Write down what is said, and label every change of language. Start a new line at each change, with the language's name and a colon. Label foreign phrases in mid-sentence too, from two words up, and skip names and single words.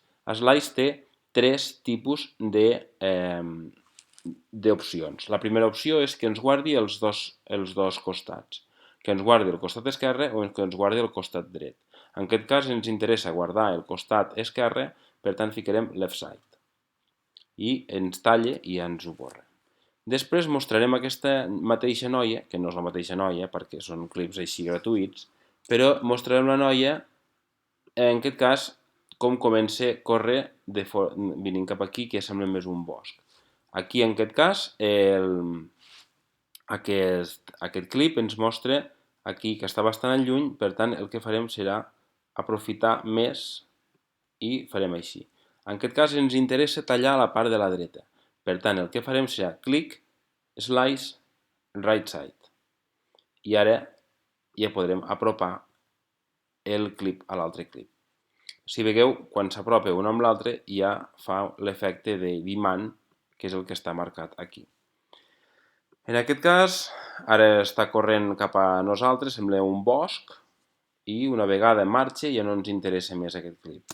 Catalan: Slice té 3 tipus d'opcions. La primera opció és que ens guardi els dos costats, que ens guardi el costat esquerre o que ens guardi el costat dret. En aquest cas ens interessa guardar el costat esquerre, per tant ficarem
English: left side.
Catalan: I ens talla i ja ens ho borra. Després mostrarem aquesta mateixa noia, que no és la mateixa noia perquè són clips així gratuïts, però mostrarem la noia, en aquest cas, com comença a córrer venint cap aquí, que sembla més un bosc. Aquí, en aquest cas, aquest clip ens mostra aquí que està bastant lluny, per tant, el que farem serà aprofitar més i farem així. En aquest cas ens interessa tallar la part de la dreta. Per tant, el que farem serà clic,
English: slice, right side.
Catalan: I ara ja podrem apropar el clip a l'altre clip. Si veieu, quan s'apropa un amb l'altre ja fa l'efecte d'imant, que és el que està marcat aquí. En aquest cas, ara està corrent cap a nosaltres, sembla un bosc, i una vegada en marxa ja no ens interessa més aquest clip.